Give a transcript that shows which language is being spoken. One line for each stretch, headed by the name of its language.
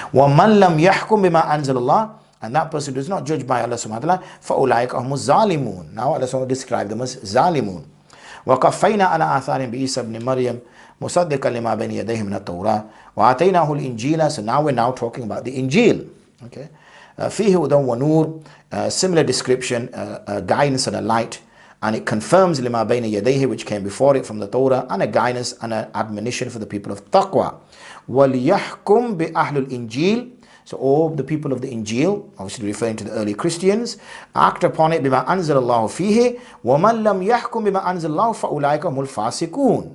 Arabic: وَمَنْ لَمْ يَحْكُمْ بِمَا أَنزَلَ اللَّهُ.
English: And that person does not judge by Allah subhanahu wa ta'ala,
Arabic: فَأُولَٰئِكَ هُمُ الظَّالِمُونَ.
English: Now Allah subhanahu wa ta'ala described them as zalimun.
Arabic: وَقَفَّيْنَا عَلَىٰ آثَارٍ بِعِيسَى ابْنِ مَرْيَمَ مُصَدِّقًا لِمَا بَيْنَ يَدَيْهِ مِنَ التَّوْرَاةِ وَآتَيْنَاهُ الْإِنْجِيلَ.
English: So now we're talking about the Injil.
Arabic: Okay, فِيهِ هُدًى وَنُورٌ.
English: Similar description, guidance and a light, and it confirms
Arabic: لِمَا بَيْنَ يَدَيْهِ,
English: which came before it from the Torah, and a guidance and an admonition for the people of taqwa.
Arabic: وَلْيَحْكُمْ بِأَهْلُ الْإِنْجِيلِ.
English: So all the people of the Injil, obviously referring to the early Christians, act upon it
Arabic: بِمَا أَنزَلَ اللَّهُ فِيهِ وَمَنْ لَمْ يَحْكُمْ بِمَا أَنزَلَ اللَّهُ فَأُولَٰئِكَ هُمُ الْفَاسِقُونَ.